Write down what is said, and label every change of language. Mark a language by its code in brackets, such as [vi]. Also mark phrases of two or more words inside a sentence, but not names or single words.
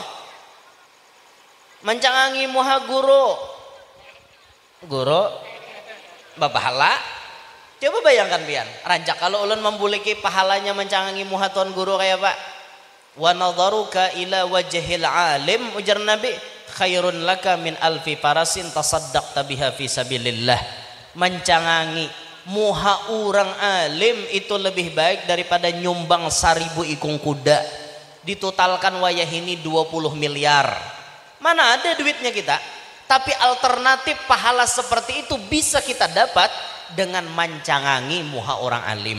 [bjn] Mancangangi muha guru bapahala. Coba bayangkan pian, rancak kalau ulun membuliki pahalanya mencangangi muha tuan guru kayak Pak. [ar] ونظرك إلى وجه العالم, [bjn] ujar Nabi, [ar] خير لك من ألف فرس تصدقت بها في سبيل الله. [bjn] Mencangangi muha orang alim itu lebih baik daripada nyumbang 1000 ikung kuda. Ditotalkan wayah ini 20 miliar. Mana ada duitnya kita? Tapi alternatif pahala seperti itu bisa kita dapat dengan mancangangi muha orang alim.